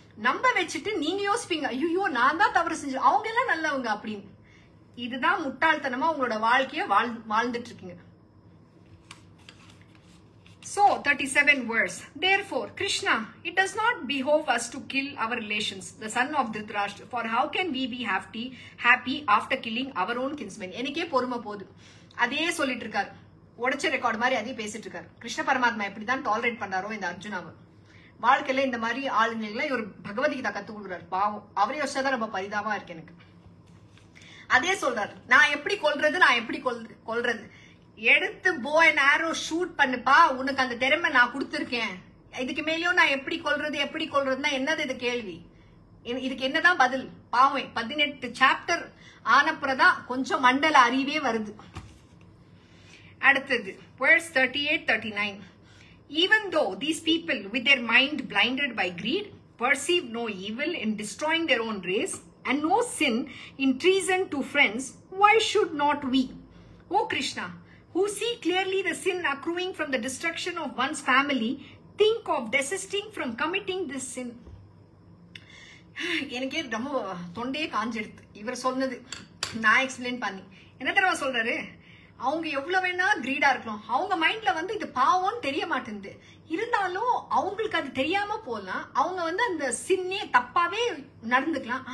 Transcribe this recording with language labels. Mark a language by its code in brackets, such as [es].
[ta] நம்ப வச்சுட்டு நீங்க யோசிப்பீங்க, ஐயோ நான் தான் தவறு செஞ்சேன், அவங்க எல்லாம் நல்லவங்க அப்படின்னு. இதுதான் முட்டாள்தனமா உங்களோட வாழ்க்கைய வாழ்ந்துட்டு இருக்கீங்க. [en] So 37 verse. Therefore, Krishna, it does not behove us to kill our relations, the son of Dhritarashtra. For how can we be happy after killing our own kinsmen? [ta] எனக்கே பொறுமை போகுது. அதே சொல்லிட்டு இருக்காரு, உடைச்ச ரெக்கார்ட் மாதிரி அதே பேசிட்டு இருக்காரு. கிருஷ்ண பரமாத்மா எப்படிதான் டாலரேட் பண்றாரோ இந்த அர்ஜுனாவை. வாழ்க்கையில இந்த மாதிரி ஆளுங்களை ஒரு பகவத்கீதா கத்து கொடுக்குறாரு. பாவம், அவரே யோசிச்சாதான் ரொம்ப பரிதாபமா இருக்கு எனக்கு. அதே சொல்றாரு, நான் எப்படி கொல்றது எடுத்து போ அண்ட் ஆரோ ஷூட் பண்ணுப்பா, உனக்கு அந்த திறமை நான் கொடுத்துருக்கேன், இதுக்கு மேலேயும் நான் எப்படி கொல்றதுன்னா என்னது இது கேள்வி? இதுக்கு என்னதான் பதில்? பாவம் 18 சாப்டர் ஆனப்புறதான் கொஞ்சம் மண்டல அறிவே வருது. அடுத்தது verse 38-39. [en] Even though these people with their mind blinded by greed perceive no evil in destroying their own race and no sin in treason to friends, why should not we, O Krishna, who see clearly the sin accruing from the destruction of one's family, think of desisting from committing this sin? [ta] எனக்கே ரொம்ப தொண்டையே காஞ்செடுத்து இவர் சொன்னது நான் explain பண்ணி. என்ன தெரியுமா சொல்றாரு, அவங்க எவ்வளவு வேணா கிரீடா இருக்கலாம், அவங்க மைண்ட்ல வந்து இது பாவம்னு தெரிய மாட்டேங்குது, இருந்தாலும் அவங்களுக்கு அது தெரியாம போலாம், அவங்க வந்து அந்த சின்னே தப்பாவே நடந்துக்கலாம்.